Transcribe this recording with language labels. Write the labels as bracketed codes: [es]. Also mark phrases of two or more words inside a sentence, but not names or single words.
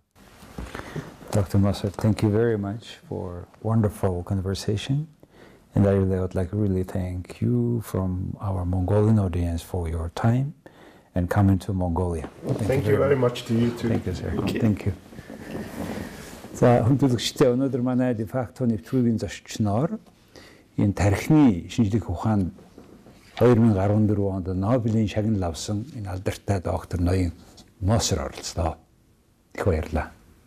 [en] Dr. Moser, thank you very much for wonderful conversation. And I would like to really thank you from our Mongolian audience for your time and coming to Mongolia. Thank you very much to you too. Thank you, sir. Okay. Thank you. [mn] За хүндэтгэгчтэй өнөөдөр манай [en] Defacto [mn] нэвтрүүлгийн зочноор энэ тархины шинжлэх ухаанд 2014 онд Нобелийн шагнал авсан энэ алдартай доктор ноён Moser оролцлоо. Их баярлалаа.